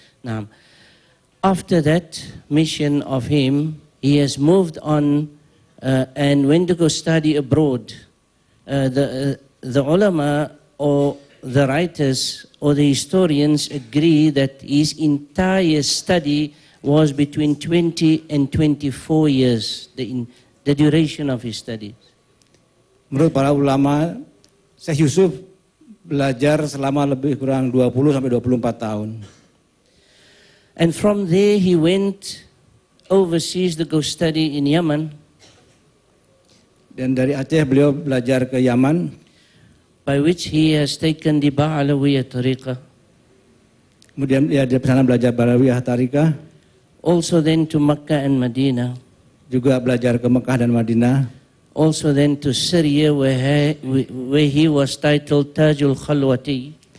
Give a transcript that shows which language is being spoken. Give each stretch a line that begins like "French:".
English: Now, after that mission of him, he has moved on and went to go study abroad. The ulama or the writers or the historians agree that his entire study was between 20 and 24 years, the duration of his studies.
Indonesian: Menurut para ulama, Syekh Yusuf belajar selama lebih kurang 20 sampai 24 tahun.
English: And from there he went overseas to go study in Yemen.
Indonesian: Dan dari Aceh beliau belajar ke Yaman,
English: by which he has taken the Ba'alawiyah tariqah.
Indonesian: Kemudian dia di sana belajar Ba'alawiyah tariqah.
English: Also then to Makkah and Medina.
Indonesian: Juga belajar ke Mekah dan Madinah.
English: Also then to Syria where he was titled Tajul Khalwati.